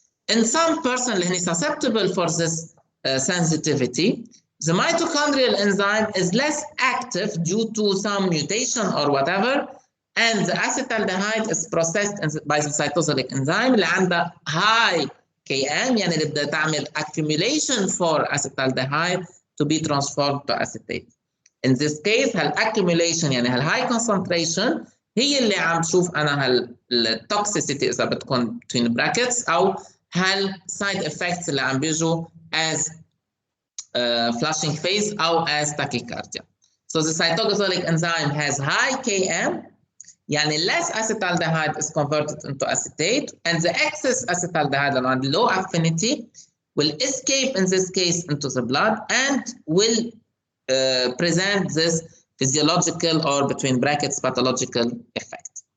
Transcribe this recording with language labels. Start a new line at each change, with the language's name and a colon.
English: in some person
Arabic: اللي هن
English: susceptible for this sensitivity, the mitochondrial enzyme is less active due to some mutation or whatever, and the acetaldehyde is processed by the cytosolic enzyme
Arabic: اللي عندها
English: high Km،
Arabic: يعني اللي بدها تعمل
English: accumulation for acetaldehyde to be transformed to acetate. In this case
Arabic: هالاccumulation يعني هالhigh concentration هي اللي عم تشوف انا هالtoxicity اذا بتكون
English: between brackets
Arabic: او هالside effects اللي عم بيجوا
English: as flushing phase
Arabic: او
English: as tachycardia. So the cytosolic enzyme has high Km،
Arabic: يعني
English: less acetaldehyde is converted into acetate, and the excess acetaldehyde around low affinity will escape in this case into the blood and will present this physiological or between brackets pathological effect.